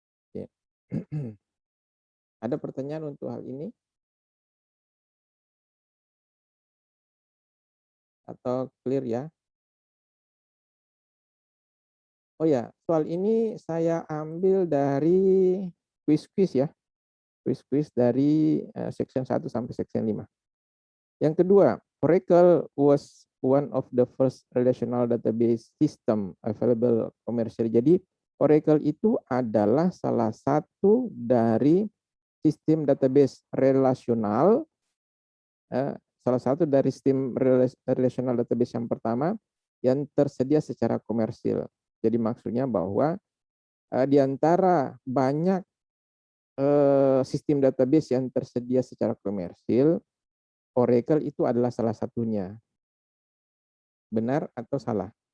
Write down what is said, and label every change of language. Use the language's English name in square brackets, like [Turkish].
[Indonesian] Oke. Ada pertanyaan untuk hal ini? Atau clear ya? Oh ya, soal ini saya ambil dari quiz-quiz ya. Quiz-quiz dari section 1 sampai section 5. [English] Yang kedua, Oracle was one of the first relational database system available commercially. [Indonesian] Jadi Oracle itu adalah salah satu dari sistem database relasional, salah satu dari sistem relational database yang pertama yang tersedia secara komersil. Jadi maksudnya bahwa di antara banyak sistem database yang tersedia secara komersil, Oracle itu adalah salah satunya. Benar atau salah?